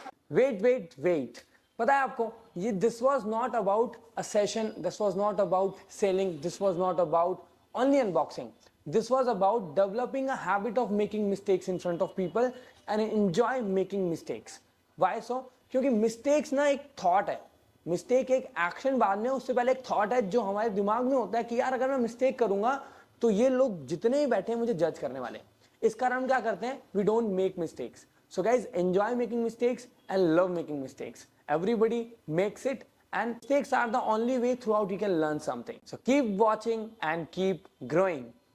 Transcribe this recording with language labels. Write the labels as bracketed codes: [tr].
[en] Wait. [hi] पता है आपको, ये [en] this was not about a session, this was not about selling, this was not about only unboxing. This was about developing a habit of making mistakes in front of people and enjoy making mistakes. Why so? [hi] क्योंकि mistakes ना एक thought है, mistake एक action बाद में, उससे पहले एक thought है जो हमारे दिमाग में होता है कि यार अगर मैं mistake करूंगा तो ये लोग जितने ही बैठे हैं मुझे जज करने वाले। इस कारण हम क्या करते हैं? [en] We don't make mistakes. So guys, enjoy making mistakes and love making mistakes. Everybody makes it, and mistakes are the only way throughout you can learn something. So keep watching and keep growing.